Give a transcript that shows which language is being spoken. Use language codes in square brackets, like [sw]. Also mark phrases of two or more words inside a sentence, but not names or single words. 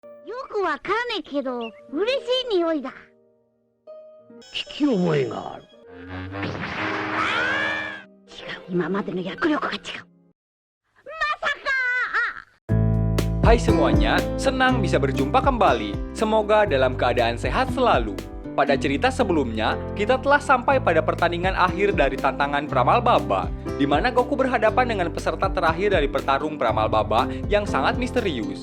[ja] よくわからねえけど、嬉しい匂いだ。聞き覚えがある。違う、今までの役力が違う。 [id] Hai semuanya, senang bisa berjumpa kembali. Semoga dalam keadaan sehat selalu. Pada cerita sebelumnya, kita telah sampai pada pertandingan akhir dari tantangan Peramal Baba, di mana Goku berhadapan dengan peserta terakhir dari pertarung Peramal Baba yang sangat misterius.